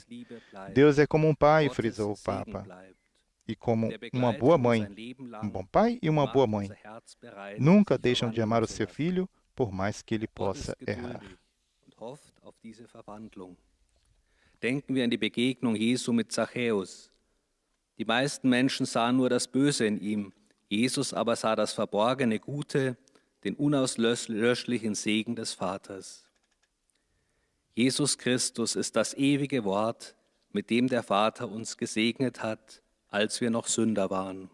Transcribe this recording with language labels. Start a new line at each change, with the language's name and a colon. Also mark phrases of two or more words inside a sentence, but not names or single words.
Portuguese: Deus é como um pai, frisou o Papa, e como uma boa mãe. Um bom pai e uma boa mãe nunca deixam de amar o seu filho, por mais que ele possa errar.
German: Denken wir an die Begegnung Jesu mit Zachäus. Die meisten Menschen sahen nur das Böse in ihm, Jesus aber sah das verborgene Gute, den unauslöschlichen Segen des Vaters. Jesus Christus ist das ewige Wort, mit dem der Vater uns gesegnet hat, als wir noch Sünder waren.